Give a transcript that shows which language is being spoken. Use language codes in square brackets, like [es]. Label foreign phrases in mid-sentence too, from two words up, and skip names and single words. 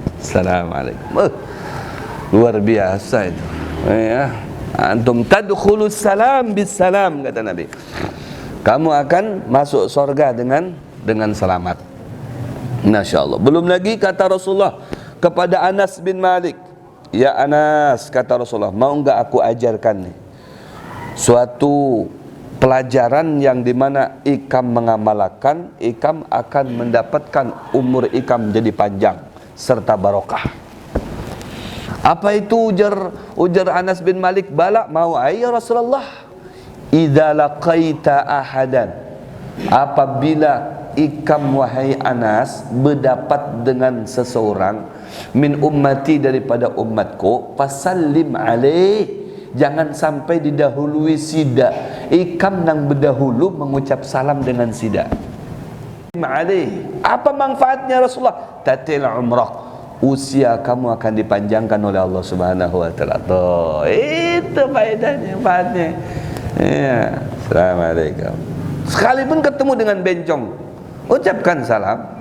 [id] Assalamualaikum. Luar biasa itu. [ar] Ya, antum tadkhulus salam bis salam [id] kata Nabi. Kamu akan masuk surga dengan selamat. [ar] Masya Allah. [id] Belum lagi kata Rasulullah kepada Anas bin Malik, ya Anas, kata Rasulullah, mau enggak aku ajarkan nih suatu pelajaran yang dimana ikam mengamalkan, ikam akan mendapatkan umur ikam jadi panjang serta barokah. Apa itu ujar Anas bin Malik? Bala, mau ya Rasulullah. [ar] Idza laqaita ahadan, [id] apabila ikam wahai Anas berdapat dengan seseorang [ar] min ummati [id] daripada umatku, [ar] fasallim alaih, [id] jangan sampai didahului sida. [bjn] Ikam nang berdahulu mengucap salam dengan sida. [id] Alaih, apa manfaatnya Rasulullah? [ar] Tatil umrah, [id] usia kamu akan dipanjangkan oleh Allah [ar] Subhanahu wa taala. [id] Tuh, itu faedahnya, manfaatnya. Ya, assalamualaikum. Sekalipun ketemu dengan bencong, ucapkan salam.